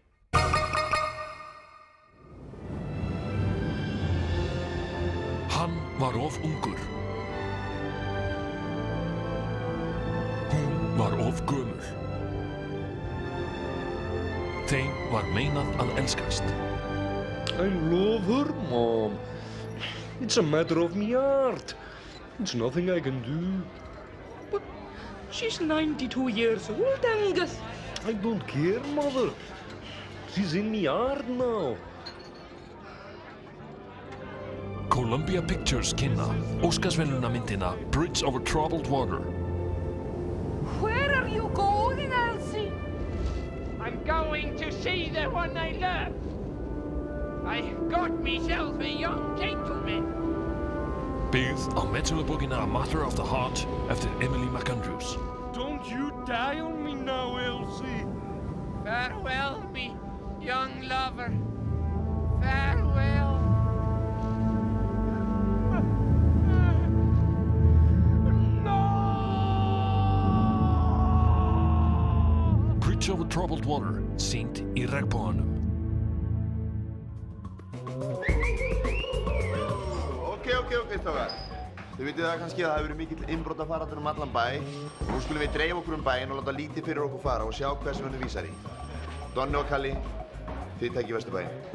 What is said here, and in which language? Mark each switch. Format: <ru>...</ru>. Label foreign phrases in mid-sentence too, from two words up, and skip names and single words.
<is>Hann var of ungur. Hún var of gömul. Þeim var meinað að elskast.</is> <en>I love her, Mom. It's a matter of my heart. It's nothing I can do. But she's 92 years old, Angus. I don't care, Mother. She's in my heart now.</en> <is>Columbia Pictures kynna Óskarsverðlaunamyndina Bridge over Troubled Water.</is> <en>Where are you going, Elsie? I'm going to see the one I love. I got myself a young gentleman.</en> <is>Byggð á metúlubókina A Matter of the Heart eftir Emily McAndrews.</is> <en>Don't you die on me now, Elsie. Farewell, me young lover. Farewell.</en> <is>Bridge over Troubled Water, sýnd í regnboganum. Ok, strákar. Þið vitið það kannski að það hefur verið mikill innbrotafaraldur allan bæ og nú skulum við dreifa okkur bæinn og láta lítið fyrir okkur fara og sjá hvað sem henni vísar í. Donni og Kalli, þið takið Vesturbæinn.</is>